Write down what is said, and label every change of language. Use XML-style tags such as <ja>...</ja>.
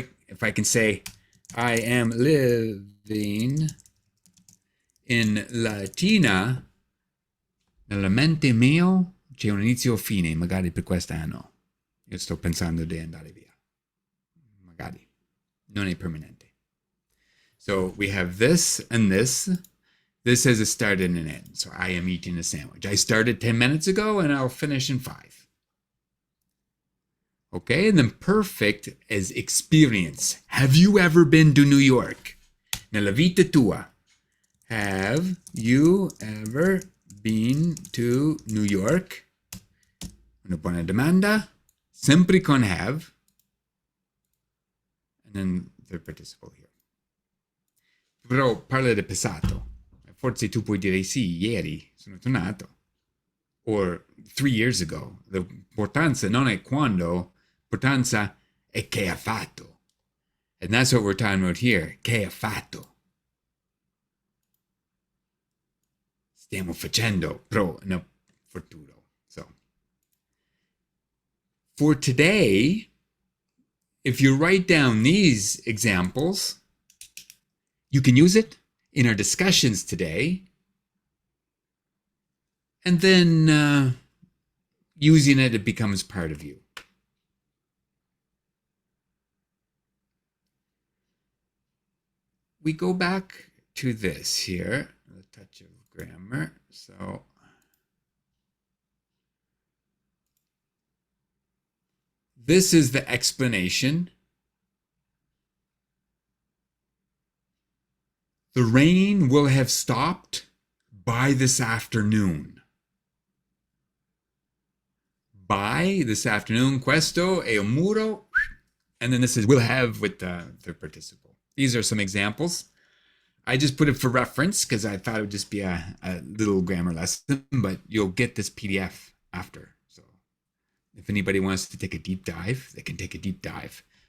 <en>If I can say, I am living in Latina,</en> <it>nella mente mio c'è un inizio fine, magari per quest'anno. Io sto pensando di andare via. Magari. Non è permanente.</it> <en>So we have this and this. This has a start and an end. So I am eating a sandwich. I started 10 minutes ago and I'll finish in 5. Okay, and then perfect is experience. Have you ever been to New York?</en> <it>Nella vita tua.</it> <en>Have you ever been to New York?</en> <it>Una buona domanda. Sempre con have.</it> <en>And then the participle here.</en> <it>Però parla del passato. Forse tu puoi dire sì, ieri sono tornato.</it> <en>Or 3 years ago.</en> <it>L'importanza non è quando, l'importanza è che ha fatto.</it> <en>And that's what we're talking about here.</en> <it>Che ha fatto. Stiamo facendo. Pro, no, futuro.</it> <en>So, for today, if you write down these examples, you can use it in our discussions today. And then using it, it becomes part of you. We go back to this here, a touch of grammar. So this is the explanation. The rain will have stopped by this afternoon. By this afternoon,</en> <it>questo è un muro.</it> <en>And then this is will have with the participle. These are some examples. I just put it for reference because I thought it would just be a little grammar lesson, but you'll get this PDF after. So if anybody wants to take a deep dive, they can take a deep dive.</en>